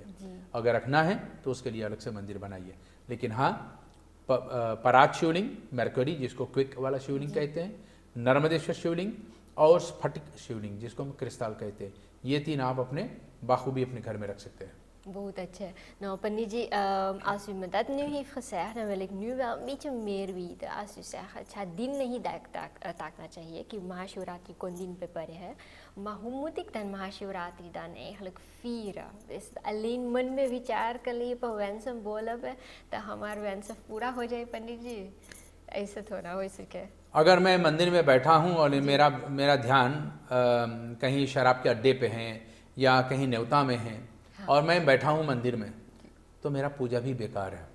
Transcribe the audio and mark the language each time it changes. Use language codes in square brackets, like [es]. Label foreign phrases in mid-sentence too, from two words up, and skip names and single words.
[hi] अगर रखना है तो उसके लिए अलग से मंदिर बनाइए। लेकिन हाँ, परात शिवलिंग मर्क्यूरी जिसको क्विक वाला शिवलिंग कहते हैं, नर्मदेश्वर शिवलिंग और स्फटिक शिवलिंग जिसको हम क्रिस्टल कहते हैं, ये 3 आप अपने बाखूबी अपने घर में रख सकते हैं। ਬਹੁਤ अच्छा. [nl] Nou, Panditji, als u me dat nu heeft gezegd, dan wil ik nu wel een beetje meer weten. Als u zegt, [hi] अच्छा दिन नहीं ताकना चाहिए कि महाशिवरात्रि कौन दिन पे पड़े है, [nl] maar hoe moet ik dan महाशिवरात्रि dan eigenlijk vieren? Dus alleen [hi] मन में विचार कर लिए पर wensen बोलब है तो हमारे wensen पूरा हो जाए पंडित जी, ऐसे थोड़ा हो सके। अगर मैं मंदिर में बैठा हूँ और मेरा ध्यान कहीं शराब के अड्डे पे है या कहीं न्योता में है और मैं बैठा हूँ मंदिर में, तो मेरा पूजा भी बेकार है।